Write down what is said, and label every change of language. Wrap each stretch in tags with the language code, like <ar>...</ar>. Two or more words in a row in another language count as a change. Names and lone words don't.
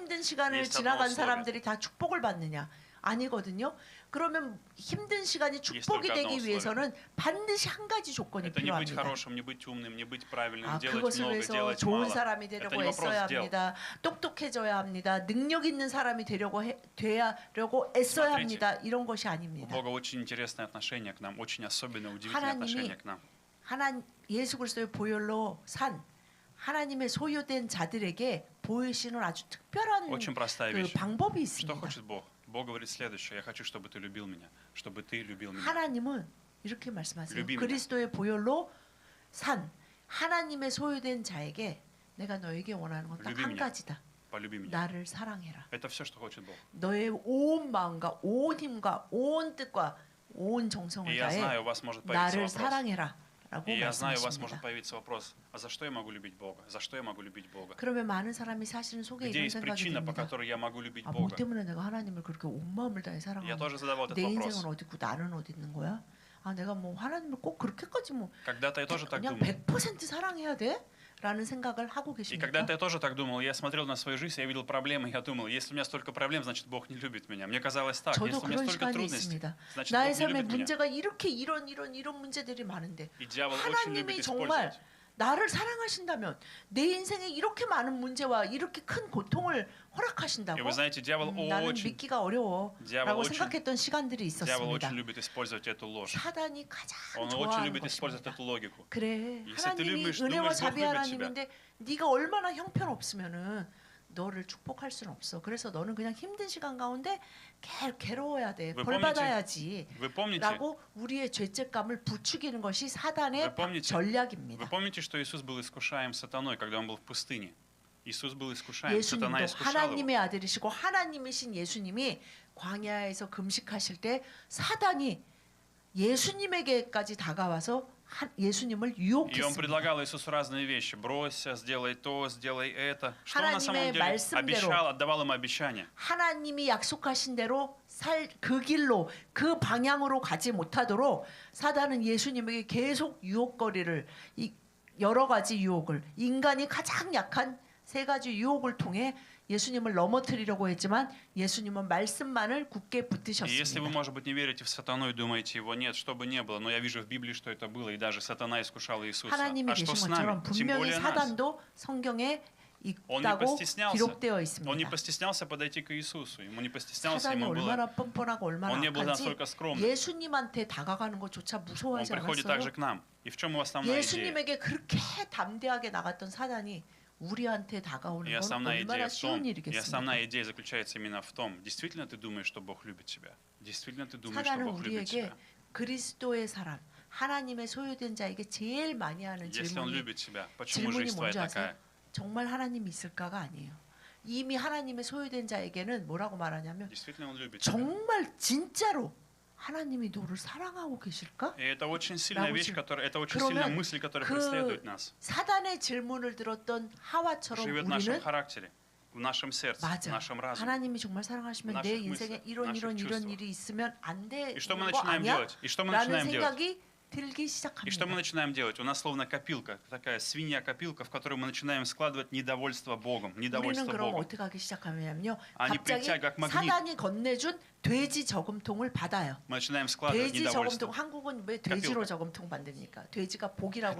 <ko>힘든 시간을</ko> <ru>есть одно</ru> <ko>지나간</ko> <ru>условие.</ru> <ko>사람들이 다 축복을 받느냐? 아니거든요. 그러면 힘든 시간이 축복이</ko> <ru>только одно</ru> <ko>되기</ko> <ru>условие.</ru> <ko>위해서는 반드시 한 가지 조건이</ko> <ru>это не быть</ru> <ko>필요합니다.</ko> <ru>хорошим, не быть умным, не быть правильным,</ru> <ko>아,</ko> <ru>делать</ru> <ko>그것을</ko> <ru>много,</ru> <ko>위해서</ko> <ru>делать</ru> <ko>좋은</ko> <ru>мало.</ru> <ko>사람이</ko> <ru>Это</ru> <ko>되려고</ko> <ru>не вопрос</ru> <ko>애써야</ko> <ru>дел.</ru> <ko>합니다. 똑똑해져야 합니다. 능력 있는 사람이 되려고 애써야</ko> <ru>Смотрите,</ru> <ko>합니다. 이런 것이</ko> <ru>У</ru> <ko>아닙니다.</ko> <ru>Бога очень интересное отношение к нам, очень особенное, удивительное</ru> <ko>하나님이</ko> <ru>отношение к нам.</ru> <ko>예수 그리스도의 보혈로 산 하나님의 소유된 자들에게 보이시는 아주 특별한</ko> <ru>Очень простая</ru> <ko>그</ko> <ru>вещь.</ru> <ko>방법이</ko> <ru>Что</ru> <ko>있습니다.</ko> <ru>хочет Бог? Бог говорит следующее. Я хочу, чтобы ты любил меня, чтобы ты любил меня.</ru> <ko>하나님은 이렇게 말씀하세요. любим이다. 그리스도의 보혈로 산 하나님의 소유된 자에게 내가 너에게 원하는 건 딱 한 любим이냐? 가지다.</ko> <ru>Полюби меня.</ru> <ko>나를 사랑해라.</ko> <ru>Это все, что хочет Бог.</ru> <ko>너의 온 마음과 온 힘과 온 뜻과 온</ko> <ru>И</ru> <ko>정성을</ko> <ru>я</ru> <ko>다해</ko> <ru>знаю, у вас может появиться</ru> <ko>나를</ko> <ru>вопрос.</ru> <ko>사랑해라. 라고</ko> <ru>И я знаю, у вас может</ru> <ko>말씀하십니다.</ko> <ru>появиться вопрос, а за что я могу любить Бога? За что я могу любить Бога?</ru> <ko>그러면 많은 사람이 사실은 속에</ko> <ru>Где</ru> <ko>이런</ko> <ru>есть</ru> <ko>생각이</ko> <ru>причина, по</ru> <ko>듭니다.</ko> <ru>которой я могу любить</ru> <ko>뭐</ko> <ru>Бога?</ru> <ko>때문에 내가 하나님을 그렇게 온 마음을 다해</ko> <ru>Я</ru> <ko>사랑하는</ko> <ru>тоже задавал этот</ru> <ko>내</ko> <ru>вопрос.</ru> <ko>인생은 어디 있고 나는 어디 있는 거야? 아 내가 뭐 하나님을 꼭 그렇게까지 뭐</ko> <ru>Когда-то я тоже так</ru> <ko>그냥</ko> <ru>думал.</ru> <ko>100% 사랑해야 돼? 라는 생각을 하고</ko> <ru>И</ru> <ko>계십니까?</ko> <ru>когда-то я тоже так думал. Я смотрел на свою жизнь, я видел проблемы, я думал, если у меня столько проблем, значит, Бог не любит меня. Мне казалось так.</ru> <ko>저도</ko> <ru>Если у меня</ru> <ko>그런</ko> <ru>столько</ru> <ko>시간이</ko> <ru>трудностей,</ru> <ko>있습니다.</ko> <ru>значит,</ru> <ko>나의</ko> <ru>Бог не</ru> <ko>삶에</ko> <ru>любит меня.</ru> <ko>문제가 이렇게 이런 문제들이 많은데</ko> <ru>И дьявол очень</ru> <ko>하나님이</ko> <ru>любит</ru> <ko>정말</ko> <ru>использовать.</ru> <ko>나를 사랑하신다면 내 인생에 이렇게 많은 문제와 이렇게 큰 고통을</ko> <ru>И</ru> <ko>허락하신다고</ko> <ru>вы знаете, дьявол</ru> <ko>나는</ko> <ru>очень,</ru> <ko>믿기가 어려워</ko> <ru>дьявол</ru> <ko>라고</ko> <ru>очень,</ru> <ko>생각했던 시간들이</ko> <ru>дьявол</ru> <ko>있었습니다.</ko> <ru>очень любит использовать эту ложь.</ru> <ko>사단이 가장</ko> <ru>Он очень</ru> <ko>좋아하는</ko> <ru>любит использовать</ru> <ko>것입니다.</ko> <ru>эту логику.</ru> <ko>그래</ko> <ru>Если ты</ru> <ko>하나님이</ko> <ru>любишь,</ru> <ko>은혜와</ko> <ru>думаешь, Бог</ru> <ko>자비</ko> <ru>любит</ru> <ko>하나님인데 네가 얼마나 형편없으면은 너를 축복할 수는 없어. 그래서 너는 그냥 힘든 시간 가운데 괴로워야 돼. 왜 벌 뻔히지? 받아야지.</ko> <ru>Вы помните,</ru> <ko>라고 우리의 죄책감을 부추기는 것이 사단의</ko> <ru>Вы помните?</ru> <ko>전략입니다.</ko> <ru>вы помните, что Иисус был искушаем сатаной, когда он был в пустыне? Иисус был искушаем, сатана</ru> <ko>예수님도</ko> <ru>искушал его.</ru> <ko>하나님의 아들이시고 하나님이신 예수님이 광야에서 금식하실 때 사단이 예수님에게까지 다가와서 예수님을</ko> <ru>И он</ru> <ko>유혹했습니다.</ko> <ru>предлагал Иисусу разные вещи. Бросься, сделай то, сделай это. Что он на самом</ru> <ko>하나님의</ko> <ru>деле</ru> <ko>말씀대로.</ko> <ru>обещал, отдавал им обещания.</ru> <ko>하나님이 약속하신 대로 그 길로 그 방향으로 가지 못하도록 사단은 예수님에게 계속 유혹거리를 여러 가지 유혹을 인간이 가장 약한 세 가지 유혹을 통해 예수님을 넘어뜨리려고 했지만 예수님은 말씀만을 굳게</ko> <ru>И если вы,</ru> <ko>붙드셨습니다.</ko> <ru>может быть, не верите в сатану и думаете, его нет, что бы ни было, но я вижу в Библии, что это было, и даже сатана искушал Иисуса.</ru> <ko>하나님이</ko> <ru>А что</ru> <ko>계신</ko> <ru>с</ru> <ko>것처럼</ko> <ru>нами? Тем</ru> <ko>분명히</ko> <ru>более нас.</ru> <ko>사단도 성경에</ko> <ru>Он не</ru> <ko>있다고</ko> <ru>постеснялся.</ru> <ko>기록되어</ko> <ru>Он не</ru> <ko>있습니다.</ko> <ru>постеснялся подойти к Иисусу. Ему не постеснялся,</ru> <ko>사단이</ko> <ru>ему было...</ru> <ko>얼마나 뻔뻔하고 얼마나</ko> <ru>Он не был</ru> <ko>악한지</ko> <ru>настолько скромным.</ru> <ko>예수님한테 다가가는 것조차</ko> <ru>Он</ru> <ko>무서워하지</ko> <ru>приходит</ru> <ko>않았어요.</ko> <ru>также к нам. И в чем его основная идея?</ru> <ko>예수님에게 그렇게 담대하게 나갔던 사단이 우리한테 다가오는</ko> <ru>И</ru> <ko>건</ko> <ru>основная</ru> <ko>얼마나</ko> <ru>идея в том,</ru> <ko>쉬운</ko> <ru>и</ru> <ko>일이겠습니까?</ko> <ru>основная идея заключается именно в том, действительно ты думаешь, что Бог любит тебя? Действительно ты думаешь, что</ru> <ko>사단은</ko> <ru>Бог любит</ru> <ko>우리에게</ko> <ru>тебя?</ru> <ko>그리스도의 사람, 하나님의 소유된 자에게 제일 많이 하는</ko> <ru>Если Он</ru> <ko>질문이</ko> <ru>любит тебя, почему</ru> <ko>질문이</ko> <ru>жизнь твоя</ru> <ko>뭔지 아세요?</ko> <ru>такая?</ru> <ko>정말 하나님이 있을까가 아니에요. 이미 하나님의 소유된 자에게는 뭐라고 말하냐면</ko> <ru>Действительно Он любит тебя.</ru> <ko>정말 진짜로 하나님이 너를 사랑하고 계실까?</ko> <ru>И это очень сильная вещь, это очень</ru> <ko>그러면</ko> <ru>сильная мысль, которая</ru> <ko>그</ko> <ru>преследует нас.</ru> <ko>사단의 질문을 들었던 하와처럼</ko> <ru>Живет в нашем</ru> <ko>우리는</ko> <ru>характере, в нашем сердце, в</ru> <ko>맞아.</ko> <ru>нашем разуме.</ru> <ko>하나님이 정말 사랑하시면</ko> <ru>наших</ru> <ko>내 인생에</ko> <ru>мыслях,</ru> <ko>이런</ko> <ru>наших</ru> <ko>이런</ko> <ru>чувствах.</ru> <ko>일이 있으면 안 되는</ko> <ru>И что мы</ru> <ko>거</ko> <ru>начинаем</ru> <ko>아니야?</ko> <ru>делать? И что мы</ru> <ko>라는</ko> <ru>начинаем делать?</ru> <ko>생각이 들기</ko> <ru>И что мы</ru> <ko>시작합니다.</ko> <ru>начинаем делать? У нас словно копилка, такая свинья-копилка, в которую мы начинаем складывать недовольство Богом.</ru> <ko>우리는</ko> <ru>Недовольство</ru> <ko>그럼</ko> <ru>Богом.</ru> <ko>어떻게 하기 시작하냐면요. 아니, 갑자기</ko> <ru>притягивая как магнит.</ru> <ko>사단이 건네준 돼지 저금통을 받아요.</ko> <ru>Мы начинаем складывать</ru> <ko>돼지</ko> <ru>недовольство.</ru> <ko>저금통 한국은 왜 돼지로 그러니까. 저금통 만듭니까? 돼지가 복이라고</ko>